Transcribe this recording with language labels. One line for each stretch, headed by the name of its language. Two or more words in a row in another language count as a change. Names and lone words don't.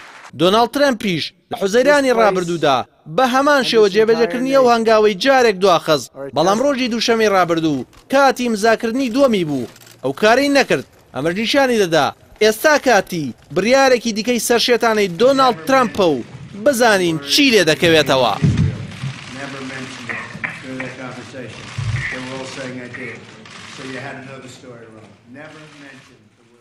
Central Kurdish: دۆناڵد ترەمپیش لە حوزەیرانی ڕابردوودا بە هەمان شێوە جێبەجێکردنی ئەو هەنگاوەی جارێک دواخست، بەڵام ڕۆژی دووشەمەی ڕابردوو کاتی ئیمزاکردنی دووەمی بوو، ئەو کارەی نەکرد. ئەمە نیشانی دەدا ئێستا کاتی بڕیارێکی دیکەی سەرشێتانەی دۆناڵد ترەمپە و بزانین چی لێ دەکەوێتەوە.
English: They were all saying I did. So you had to know the story wrong. Never mentioned